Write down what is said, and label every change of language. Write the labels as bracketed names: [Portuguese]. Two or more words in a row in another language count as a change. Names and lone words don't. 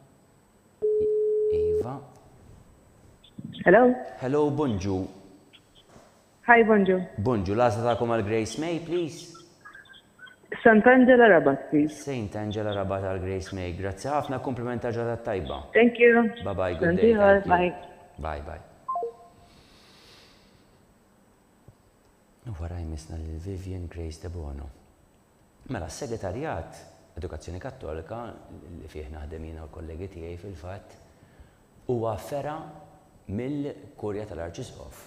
[Maltese] Iva. Hello. Hello, Bonġu. Hi, Bonġu. Bonġu, l-għazla tagħkom għal Grace May, please. St. Angela Rabat, please. St. Angela Rabat għal Grace May. Grazzi ħafna, komplimenta ġada tajba. [English] Thank you. Bye-bye, good day. Bye. Bye-bye. [Maltese] Wara jmisna l-Vivian Grace de Bono. Mela, s-segretarjat Edukazzjoni Kattolika, li fih naħdem jiena u kollegi tiegħi fil-fatt, huwa fera mill-Kurja tal-Arċisqof.